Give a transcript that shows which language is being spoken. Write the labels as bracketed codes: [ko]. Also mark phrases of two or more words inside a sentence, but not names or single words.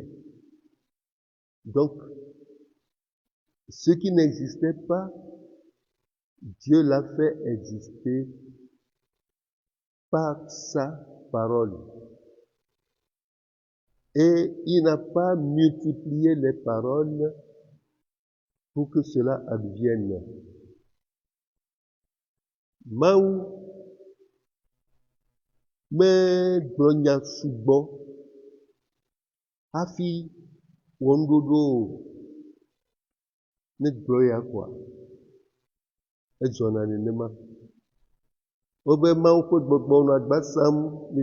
[fr] Donc, ce qui n'existait pas, Dieu l'a fait exister par sa parole. Et il n'a pas multiplié les paroles pour que cela advienne. [ee] Maou me gblɔnya sugbɔ hafi wɔnuɖoɖo ne gblɔ ya koa edzɔna nenema. Wobe Mawu ƒe gbɔgbɔ nɔ agba sam le